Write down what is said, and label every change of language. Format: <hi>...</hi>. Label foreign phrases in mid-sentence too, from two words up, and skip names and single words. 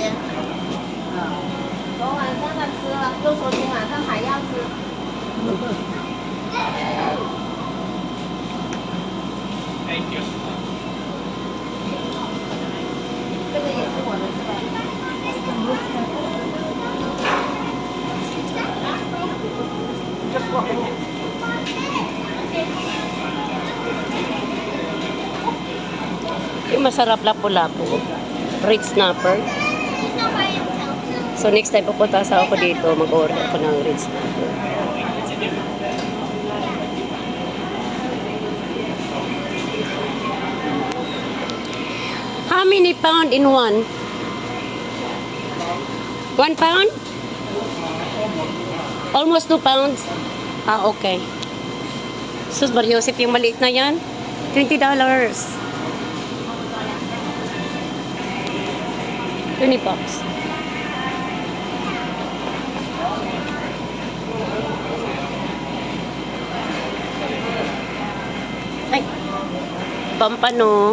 <zh>昨晚上的吃了，就说今晚上还要吃。</zh> <en>Thank you.</en> <zh>这个也是我的菜。</zh> <tl>Yung masarap lapu-lapu.</tl> <en>Red snapper.</en> <tl>So</tl> <en>next time</en> <tl>pupunta sa ako dito, mag-order ako ng</tl> <en>red snapper. How many pound in one? 1 pound? Almost 2 pounds? Ah, okay.</en> <tl>Sus, Mariosip, yung maliit na yan?</tl> <en>$20. 20 bucks.</en> <tl>Ay, pampano.</tl>